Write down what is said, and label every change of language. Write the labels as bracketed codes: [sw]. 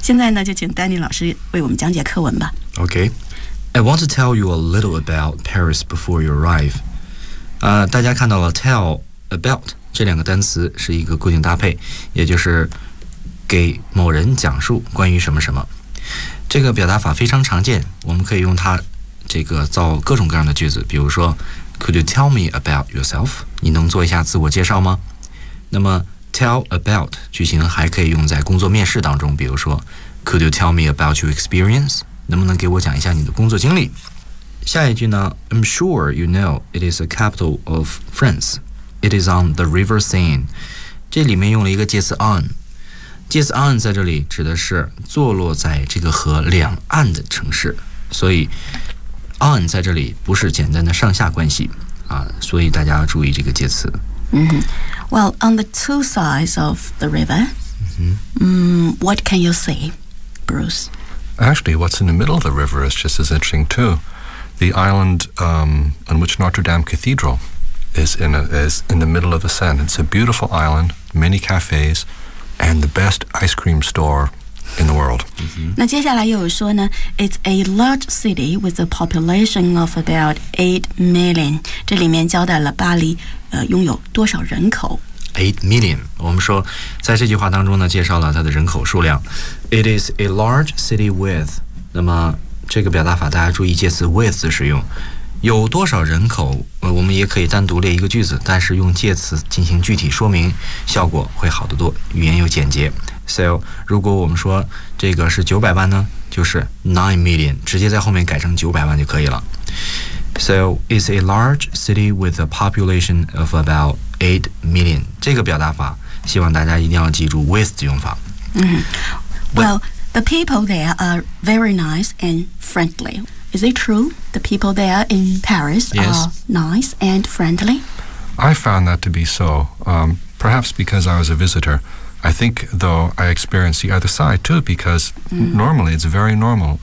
[zh] 好，现在呢就请丹尼老师为我们讲解课文吧。 [en] Okay, I want to tell you a little about Paris before you arrive. [zh] 大家看到了 tell about 这两个单词是一个固定搭配，也就是给某人讲述关于什么什么。这个表达法非常常见，我们可以用它这个造各种各样的句子，比如说 [en] Could you tell me about yourself? [zh] 你能做一下自我介绍吗？那么 Tell about 句型还可以用在工作面试当中，比如说 [en] Could you tell me about your experience? [zh] 能不能给我讲一下你的工作经历？下一句呢， [en] I'm sure you know it is the capital of France. It is on the river Seine. [zh] 这里面用了一个介词 on， 介词 on 在这里指的是坐落在这个河两岸的城市，所以 on 在这里不是简单的上下关系，所以大家要注意这个介词。 Mm-hmm. [en] Well, on the two sides of the river, what can you see, Bruce? Actually, what's in the middle of the river is just as interesting, too. The island on which Notre Dame Cathedral is in the middle of the Seine. It's a beautiful island, many cafes, and the best ice cream store in the world. Mm-hmm. [zh] 那接下来又有说呢， [en] it's a large city with a population of about 8 million. [zh] 这里面交代了巴黎 拥有多少人口？ [en] 8 million. [zh] 我们说在这句话当中呢，介绍了它的人口数量。 [en] It is a large city with. [zh] 那么这个表达法，大家注意介词 with 的使用。有多少人口，我们也可以单独列一个句子，但是用介词进行具体说明，效果会好得多，语言又简洁。 So 如果我们说这个是900万呢， 就是 9 million， 直接在后面改成900万就可以了。 [en] So, it's a large city with a population of about 8 million. [zh] 这个表达法希望大家一定要记住 with 的用法。 [en] Well, the people there are very nice and friendly. Is it true the people there in Paris are nice and friendly? I found that to be so, perhaps because I was a visitor. I think, though, I experienced the other side, too, because normally it's very normal.